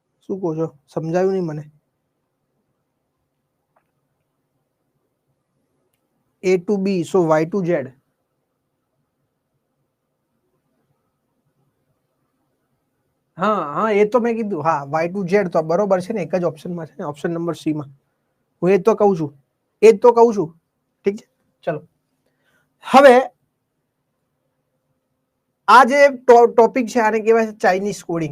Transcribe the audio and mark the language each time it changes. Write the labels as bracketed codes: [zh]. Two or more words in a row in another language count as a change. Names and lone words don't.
[gu] શું કહો છો? સમજાયું નહીં મને. [en] A to B, so Y to Z. [gu] હા, એ તો મેં કીધું. હા, [en] Y to Z [gu] તો બરોબર છે ને, એક જ ઓપ્શનમાં છે ને, [en] option number C [gu] માં. હું એ તો કહું છું, ઠીક છે. ચલો હવે આ જે ટોપિક છે આને કહેવાય છે [en] Chinese coding.